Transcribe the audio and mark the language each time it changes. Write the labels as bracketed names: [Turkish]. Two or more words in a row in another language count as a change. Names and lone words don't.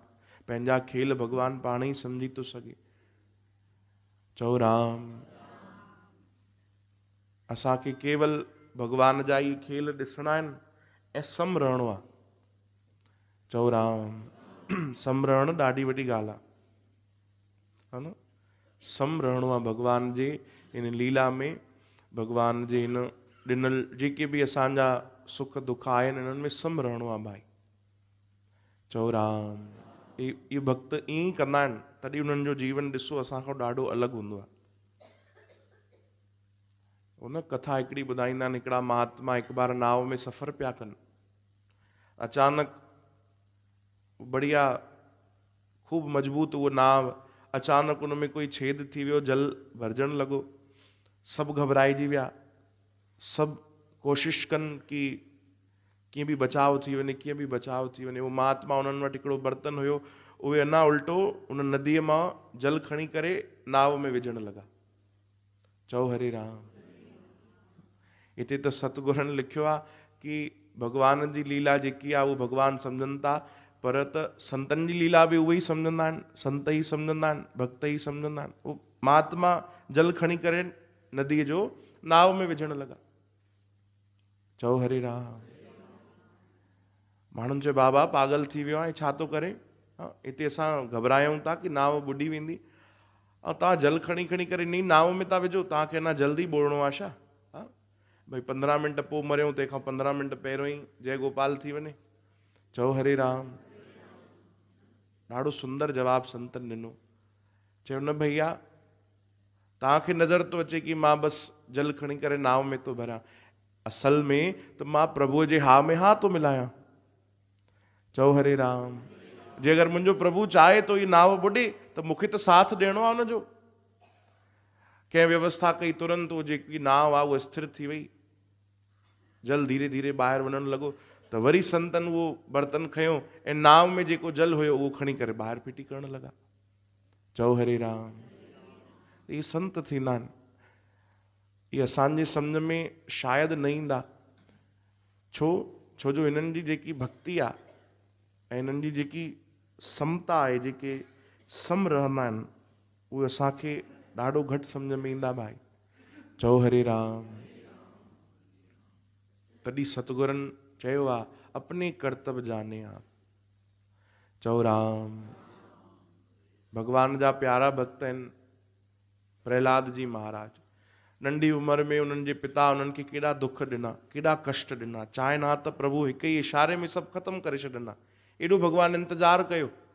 [Sindhi] पंहिंजा खेल भगवान पाण ही समझी तो सके। चओ राम। असांखे केवल भगवान जा ही खेल ॾिसणा आहिनि ऐं सम रहणो आहे। चओ राम। सम रहण ॾाढी वॾी ॻाल्हि आहे, [Hindi] है न। [Sindhi] सम रहणो आहे भगवान जे इन लीला में, भगवान जे इन ॾिनल जेके भी असांजा सुख दुख आहिनि इन्हनि में सम रहणो आहे भाई। चओ राम। ये भक्त ईअं ई कंदा आहिनि, तॾहिं उन्हनि जो जीवन ॾिसो असांखां ॾाढो अलॻि हूंदो आहे। उन कथा हिकिड़ी ॿुधाईंदा आहिनि, हिकिड़ा महात्मा हिकु बार नाव में सफ़र पिया कनि। अचानक बढ़िया खूब मजबूत वो नाव, अचानक उनमें कोई छेद थी वियो, जल भरजण लॻो। सभु घबराइजी विया, सभु कोशिश कनि कि कीअं बि बचाव थी वञे, कीअं बि बचाव थी वञे। वो महात्मा उन्हनि वटि हिकिड़ो बर्तन हुयो, उहे अञा उल्टो उन नदीअ मां जल खणी करे नाव में विझण लॻा। चओ हरे राम। हिते त सतगुरनि लिखियो आहे कि भगवान जी लीला जेकी आहे वो भगवान सम्झनि था, पर त संतनि जी लीला बि उहे ई सम्झंदा आहिनि, संत ई सम्झंदा आहिनि, भक्त ई सम्झंदा आहिनि। उहो महात्मा जल खणी करे नदीअ जो नाव में विझण लॻा। चओ हरे राम। माण्हुनि चयो बाबा पागल थी वियो आहे, छा थो करे? हिते असां घबरायूं था की नाव बुॾी वेंदी, ऐं तव्हां जल खणी खणी करे नी नाव में था विझो, तव्हांखे अञा जल्दी ॿोड़णो आहे छा? भई 15 मिंट पोइ मरियो, तंहिंखां 15 मिंट पहिरियों ई जय गोपाल थी वञे। चओ हरे राम। ॾाढो सुंदर जवाबु संतनि ॾिनो। चयो न भैया, तव्हांखे नज़र थो अचे की मां बसि जल खणी करे नाव में थो भरियां, असल में त मां प्रभुअ जे हा में हा थो मिलायां। चओ हरे राम। जे अगरि मुंहिंजो प्रभु चाहे तो ही नाव बुॾे त मूंखे त साथ ॾियणो आहे हुनजो। कंहिं व्यवस्था कई, तुरंत वो जेकी नाव आहे उहा स्थिर थी वई, जल धीरे धीरे ॿाहिरि वञणु लॻो। त वरी संतनि उहो बर्तन खयो ऐं नाव में जेको जल हुयो उहो खणी करे ॿाहिरि फिटी करणु लॻा। चओ हरे राम। इहे संत थींदा आहिनि। इहे असांजे सम्झ में शायदि न ईंदा, छो जो हिननि जी जेकी भक्ति आहे ऐं हिननि जी जेकी समता आहे, जेके सम रहंदा आहिनि, उहे असांखे ॾाढो घटि सम्झ में ईंदा भाई। चओ हरे राम। तॾहिं सतगुरनि चयो आहे [Hindi] अपने कर्तव्य जाने आप। [Sindhi] चओ राम। भगवान जा प्यारा भक्त आहिनि प्रहलाद जी महाराज। नंढी उमिरि में उन्हनि जे पिता उन्हनि खे केॾा दुख ॾिना, केॾा कष्ट ॾिना, चाहे ना त प्रभु हिकु ई इशारे में सभु ख़तमु करे छॾंदा, एॾो भगवान इंतज़ारु कयो।